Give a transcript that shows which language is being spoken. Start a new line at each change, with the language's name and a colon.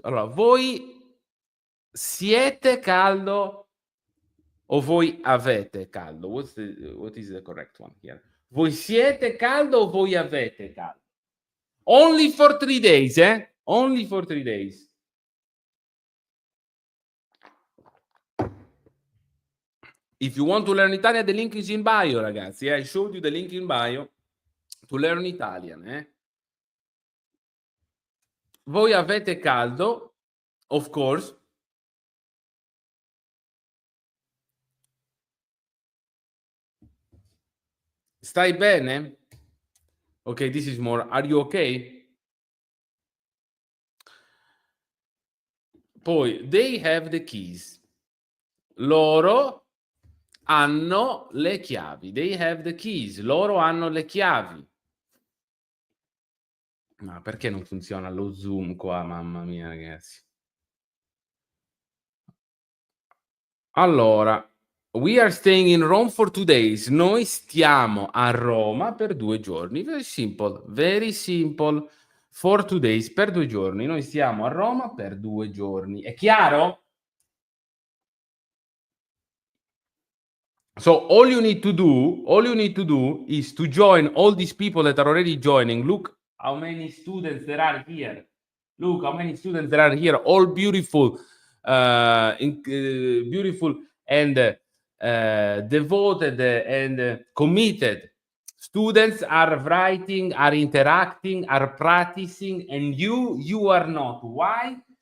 Italian: Allora, voi siete caldo o voi avete caldo?
English: What is the correct one here?
Italian: Voi siete caldo o voi avete caldo?
English: Only for 3 days, Only for 3 days. If you want to learn Italian, the link is in bio, ragazzi. I showed you the link in bio to learn Italian,
Italian: Voi avete caldo,
English: of course.
Italian: Stai bene?
English: Okay, this is more. Are you okay? Poi, they have the keys.
Italian: Loro hanno le chiavi.
English: They have the keys.
Italian: Loro hanno le chiavi. Ma perché non funziona lo Zoom qua? Mamma mia, ragazzi.
English: Allora, we are staying in Rome for 2 days.
Italian: Noi stiamo a Roma per 2 giorni.
English: Very simple, very simple. For 2 days,
Italian: per 2 giorni. Noi stiamo a Roma per 2 giorni. È chiaro?
English: So all you need to do is to join all these people that are already joining. Look how many students there are here. Look how many students there are here. All beautiful, beautiful and devoted and committed students are writing, are interacting, are practicing, and you are not. Why?